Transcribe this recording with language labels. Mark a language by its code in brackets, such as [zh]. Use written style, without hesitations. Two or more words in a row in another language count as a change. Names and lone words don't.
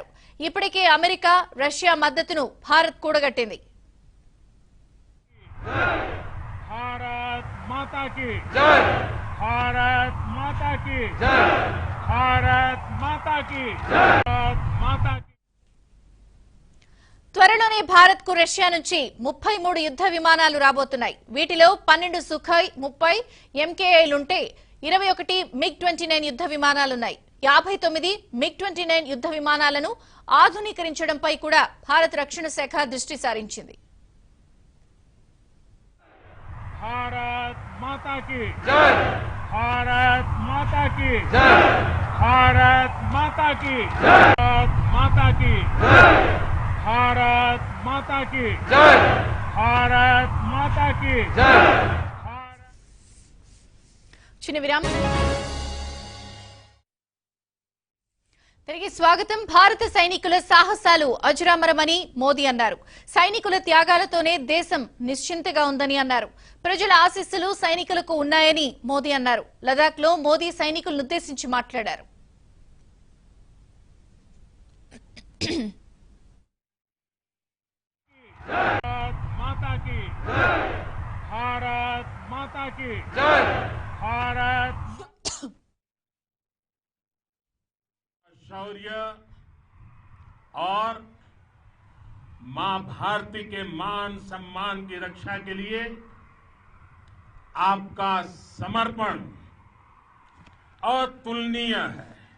[te] ఇప్పటికే అమెరికా, రష్యా మద్దతును భారత్ కూడగట్టింది. [hi] भारत माता की जय, भारत माता की जय, भारत माता की जय, भारत माता की. [te] త్వరలోనే భారత్ కు రష్యా నుంచి 33 యుద్ధ విమానాలు రాబోతున్నాయి. వీటిలో 12 సుఖాయ్ 30 ఎంకేఐలుంటే 21 మిగ్-29 యుద్ధ విమానాలున్నాయి. 59 మిగ్-29 యుద్ధ విమానాలను ఆధునీకరించడంపై కూడా భారత రక్షణ శాఖ దృష్టి సారించింది. [hi] भारत माता की जय, भारत माता की जय, भारत माता की जय, भारत माता की जय, भारत माता की जय, भारत माता की जय. [te] చిన్న విరామం. తిరిగి స్వాగతం. భారత సైనికుల సాహసాలు అజరామరమని మోదీ అన్నారు. సైనికుల త్యాగాలతోనే దేశం నిశ్చింతగా ఉందని అన్నారు. ప్రజల ఆశీస్సులు సైనికులకు ఉన్నాయని మోదీ అన్నారు. లదాఖ్ లో మోదీ సైనికులను ఉద్దేశించి మాట్లాడారు. [hi] भारत माता की जय, भारत माता की जय, भारत. शौर्य और मां भारती के मान सम्मान की रक्षा के लिए आपका समर्पण अतुलनीय है.